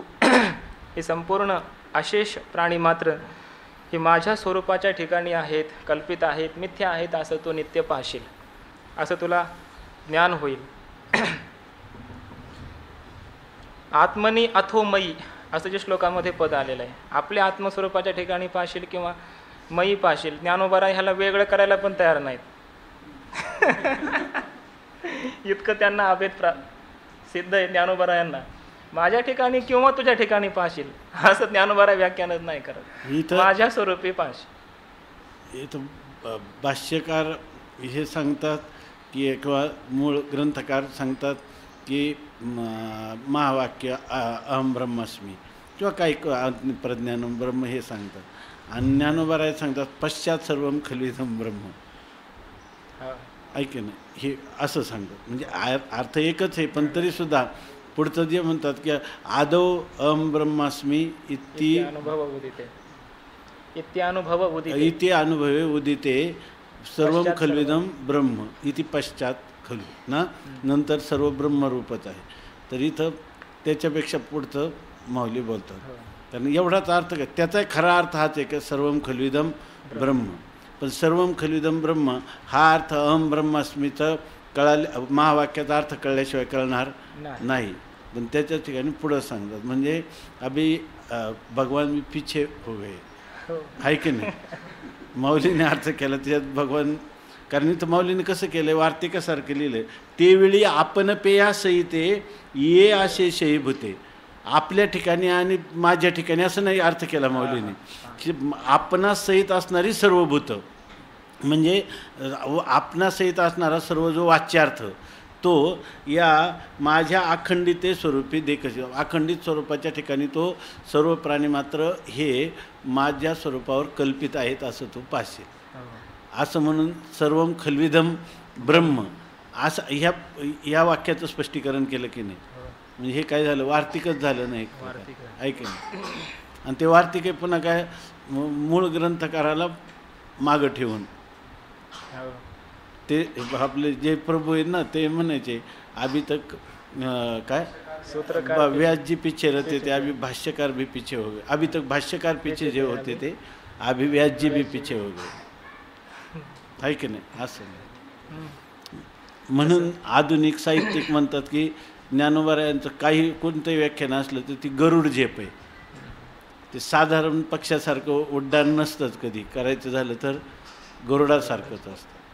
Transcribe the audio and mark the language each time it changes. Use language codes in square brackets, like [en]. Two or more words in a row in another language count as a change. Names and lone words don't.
[mr] हे संपूर्ण अशेष प्राणी मात्र हे माझ्या स्वरूपाच्या ठिकाणी आहेत, कल्पित आहेत, मिथ्या आहेत असं तू नित्य पाहशील, असं तुला ज्ञान होईल. [sa] आत्मनी अथो मयी [mr] असं जे श्लोकामध्ये पद आलेलं आहे. आपल्या आत्मस्वरूपाच्या ठिकाणी पाहशील किंवा मयी पाहशील. ज्ञानोबाराय ह्याला वेगळं करायला पण तयार नाहीत. इतकं त्यांना अभेद सिद्ध आहे ज्ञानोबारायांना. माझ्या ठिकाणी किंवा तुझ्या ठिकाणी पाहशील असं ज्ञानोबाराय व्याख्यानच नाही करत. माझ्या स्वरूपी पाहशील. इथं भाष्यकार हे सांगतात की किंवा मूळ ग्रंथकार सांगतात की महावाक्य [sa] अहम ब्रह्मास्मी [mr] किंवा काही [sa] प्रज्ञानम ब्रह्म [mr] हे सांगतात. आणि ज्ञानोबाराय सांगतात पश्चात [sa] सर्वम खल्विदम ब्रह्म. [mr] ऐके ना, हे असं सांगतात. म्हणजे अर्थ एकच आहे, पण तरीसुद्धा पुढचं जे म्हणतात की [sa] आदौ अहम ब्रह्मास्मी इति अनुभवे उदिते सर्वम खल्विदम ब्रह्म इति पश्चात [mr] खलु ना. नंतर सर्व ब्रह्मरूपच आहे. तर इथं त्याच्यापेक्षा पुढचं माऊली बोलतात. कारण एवढाच अर्थ काय, त्याचा खरा अर्थ हाच आहे की [sa] सर्वम खल्विदम ब्रह्म. [mr] पण [sa] सर्वम खल्विदम ब्रह्म [mr] हा अर्थ [sa] अहम ब्रह्मास्मीचं [mr] महावाक्याचा अर्थ कळल्याशिवाय कळणार नाही. पण त्याच्या ठिकाणी पुढं सांगतात म्हणजे [hi] अभी भगवान मी पिछे हो गए, [mr] आहे की नाही. माऊलीने अर्थ केला त्याच्यात भगवान. कारण इथं माऊलीने कसं केलं, वार्तिकासारखं लिहिलं. तेवेळी आपण पेया सहिते ये आशे शहीभूते. आपल्या ठिकाणी आणि माझ्या ठिकाणी असं नाही अर्थ केला माऊलीने की आपणास सहित असणारी सर्व भूतं. म्हणजे आपणासहित असणारा सर्व जो वाच्यार्थ तो या माझ्या अखंडिते स्वरूपी देखील अखंडित स्वरूपाच्या ठिकाणी तो सर्व प्राणी मात्र हे माझ्या स्वरूपावर कल्पित आहेत असं तो पाहशील. असं म्हणून [sa] सर्वम खल्विदम ब्रह्म [mr] असं ह्या वाक्याचं स्पष्टीकरण केलं की नाही. म्हणजे हे काय झालं, वार्तिकच झालं नाही ऐक नाही. आणि ते वार्तिक आहे पुन्हा काय मूळ ग्रंथकाराला मागं ठेवून ते आपले जे प्रभू आहेत ना ते म्हणायचे [hi] अभी तक [mr] काय सूत्रकार [hi] व्यास जी पीछे रहते थे अभी भाष्यकार भी पीछे हो गए. अभी तक भाष्यकार पीछे [mr] जे होते ते [hi] अभी व्यास जी भी पीछे हो गए. [mr] आहे की नाही. असं म्हणून आधुनिक साहित्यिक म्हणतात की ज्ञानोबारायांचं काही कोणतंही व्याख्यान असलं तर ती गरुड झेप आहे. ते साधारण पक्षासारखं उड्डाण नसतंच, कधी करायचं झालं तर गरुडासारखंच असतं.